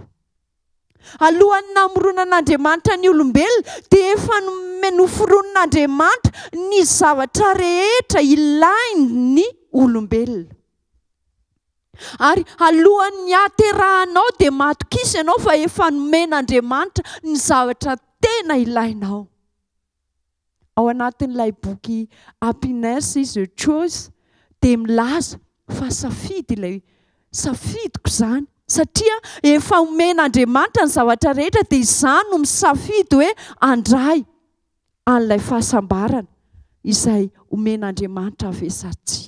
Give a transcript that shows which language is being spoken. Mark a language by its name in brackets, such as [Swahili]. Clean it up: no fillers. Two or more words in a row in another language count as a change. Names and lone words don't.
[Malagasy] Alohan'ny namoronan'Andriamanitra ny olombelona dia efa noforonan'Andriamanitra ny zavatra rehetra ilainy olombelona. Ary alohan'ny haterahanao dia matokisa ianao fa efa nomen'Andriamanitra ny zavatra tena ilainao. Ao anatin'ilay boky Happiness is a choice dia milaza fa safidy ilay safidiko izany. Satria efa omen'Andriamanitra ny zavatra rehetra dia izany no misafidy hoe andray an'ilay fahasambarana izay omen'Andriamanitra avesatsy.